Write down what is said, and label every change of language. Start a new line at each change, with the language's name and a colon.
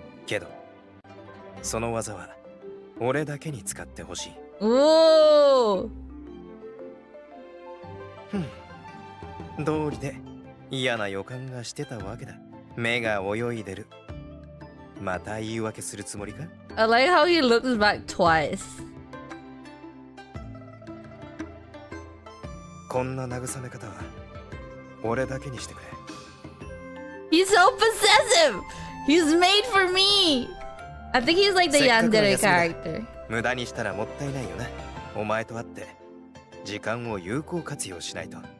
Japanese: けどその技は俺だけに使ってほしい。おお。道理で嫌な予感がしてたわけだ。目が泳いでる。また言い訳するつもりか？
English: I like how he looks back twice.
Japanese: こんな慰め方は俺だけにしてくれ。
English: He's so possessive. He's made for me. I think he's like the yandere character.
Japanese: 無駄にしたらもったいないよな。お前と会って時間を有効活用しないと。